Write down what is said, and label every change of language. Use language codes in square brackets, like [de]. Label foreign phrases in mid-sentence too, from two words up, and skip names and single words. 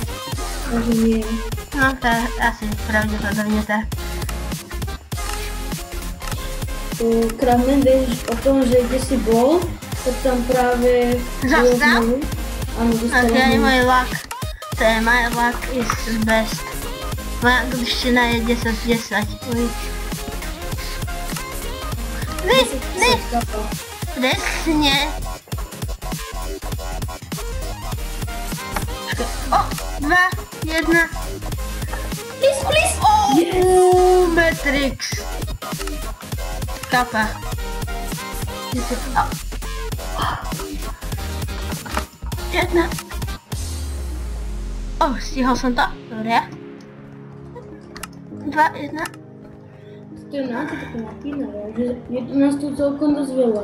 [sk] Možno nie. No to je asi pravdepodobne tak. Kramen, vieš o tom, že kde si bol, tak tam práve... Zastal? Áno, A dostala to je hneď. [en] môj luck. [sk] To je [en] my luck is best. [sk] Moja angličtina je 10 z 10. Uj. Ne, ne, presne. O, 2, 1. [en] Please, please! [sk] Oh, Matrix. Kapa. Jedna. Stihol som to. Dobre. 2, 1. To je nás také napínavé, že je nás tu celkom dosť veľa.